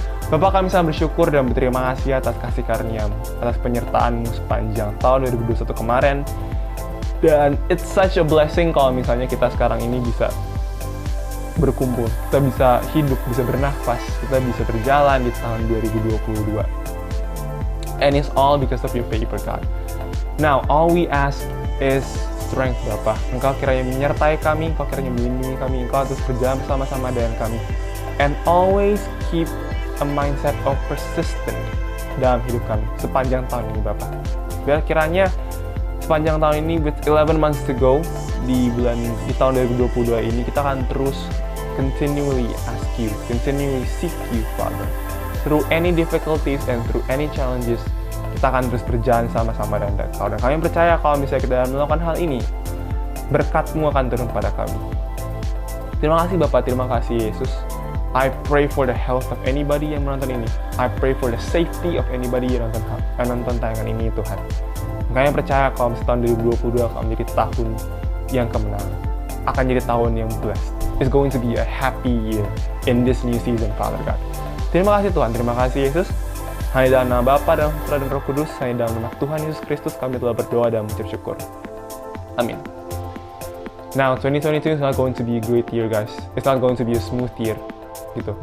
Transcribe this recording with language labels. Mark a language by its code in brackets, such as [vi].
[id] Bapak, kami sangat bersyukur dan berterima kasih atas kasih karunia-Mu, atas penyertaan-Mu sepanjang tahun 2021 kemarin. Dan it's such a blessing kalau misalnya kita sekarang ini bisa berkumpul, kita bisa hidup, bisa bernafas, kita bisa berjalan di tahun 2022. [en] And it's all because of your favor, God. Now, all we ask is strength, Bapa. [id] Engkau kiranya menyertai kami, Engkau kiranya melindungi kami, Engkau terus berjalan bersama-sama dengan kami. [en] And always keep a mindset of persistent dalam hidup kami sepanjang tahun ini, Bapa. [id] Biar kiranya sepanjang tahun ini, with 11 months to go, di tahun 2022 ini, kita akan terus continually ask you, continually seek you, Father. Through any difficulties and through any challenges, kita akan terus berjalan sama-sama dengan Engkau. Dan kami percaya kalau misalnya kita melakukan hal ini, berkat-Mu akan turun pada kami. Terima kasih Bapak, terima kasih Yesus. I pray for the health of anybody yang menonton ini. [en] I pray for the safety of anybody yang nonton tayangan ini, Tuhan. [id] Kami percaya kalau tahun 2022 akan menjadi tahun yang kemenangan. Akan jadi tahun yang blessed. [en] It's going to be a happy year in this new season, Father God. [id] Terima kasih Tuhan, terima kasih Yesus. Hanya dalam nama Bapa dan Putra dan Roh Kudus, hanya dalam nama Tuhan Yesus Kristus kami telah berdoa dan mengucap syukur. Amin. [en] Now, 2022 is not going to be a great year, guys. It's not going to be a smooth year, gitu.